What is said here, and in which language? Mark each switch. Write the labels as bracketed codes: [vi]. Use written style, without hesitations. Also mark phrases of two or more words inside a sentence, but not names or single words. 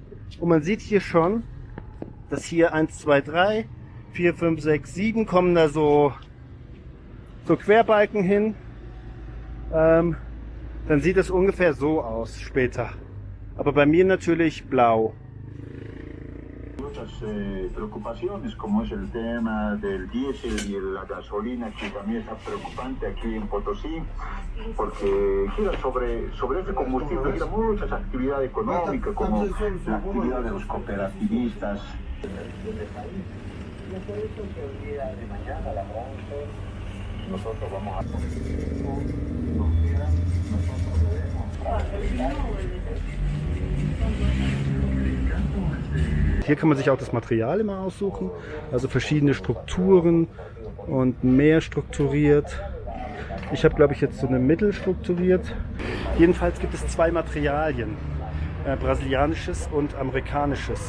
[de] Und man sieht hier schon, dass hier 1, 2, 3, 4, 5, 6, 7 kommen da so Querbalken hin. Dann sieht es ungefähr so aus später. Aber bei mir natürlich blau. [es] Otras preocupaciones como es el tema del diésel y la gasolina, que también está preocupante aquí en Potosí, porque gira sobre ese combustible gira muchas actividades económicas como la actividad de los cooperativistas. Nosotros vamos a [de] Hier kann man sich auch das Material immer aussuchen, also verschiedene Strukturen und mehr strukturiert. Ich habe, glaube ich, jetzt so eine mittelstrukturiert. Jedenfalls gibt es 2 Materialien, brasilianisches und amerikanisches.